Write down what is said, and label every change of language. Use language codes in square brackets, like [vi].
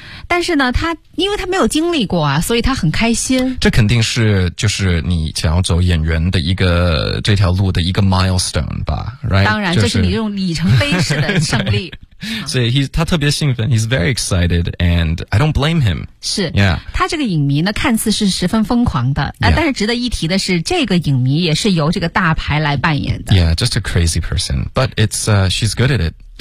[zh] 但是呢他因为他没有经历过啊，所以他很开心。这肯定是就是你想要走演员的一个这条路的一个 milestone 吧， right? 当然，就是、这是你这种里程碑式的胜利。所以他特别兴奋， [en] he's very excited and I don't blame him. [zh] 是、 [en] yeah. [zh] 他这个影迷呢看似是十分疯狂的、 [en] yeah. [zh] 但是值得一提的是这个影迷也是由这个大牌来扮演的。 [en] Yeah, just a crazy person, but it's, she's good at it.